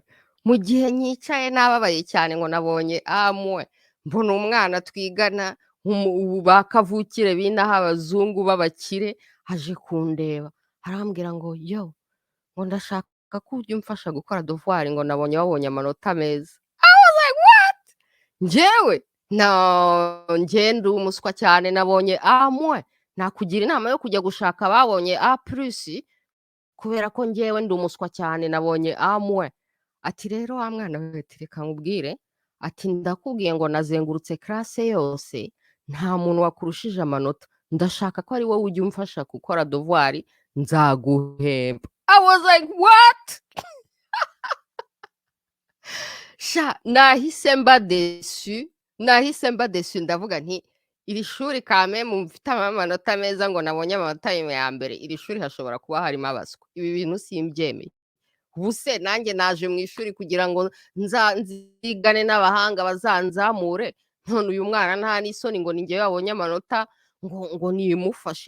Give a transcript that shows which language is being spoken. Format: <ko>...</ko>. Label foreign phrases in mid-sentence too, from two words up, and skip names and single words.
<rw>Mu gihe nyicaye nababaye cyane ngo nabonye A-, mbona umwana twigana ba kavukire binaha abazungu b'abakire aje kundeba arambwira ngo ngo ndashaka ko ujya umfasha gukora devoir, ngo wabonye amanota meza.</rw> <en>I was like what?</en> <rw>Njyewe no, njye ndi umuswa cyane nabonye A-. nakugira inama yo kujya gushaka ababonye A+ kubera ko njyewe ndi umuswa cyane nabonye A-. Ati rero wa mwana we ati reka nkubwire, ati ndakubwiye ngo nazengurutse classe yose nta muntu wakurushije amanota, ndashaka ko ari wowe ujya umfasha gukora devoir nzaguhemba.</rw> <en>I was like what?</en> <rw>Sha nahise mba desu ndavuga nti iri shuri kame mufitemo amanota meza ngo nabonye amanota ya mbere, iri shuri hashobora kuba harimo abaswa, ibi bintu simbyemeye. Ubu se nanjye naje mu ishuri kugira ngo nzigane n'abahanga bazanzamure, none uyu mwana nta n'isoni ngo ni njyewe wabonye amanota ngo nimufashe.</rw>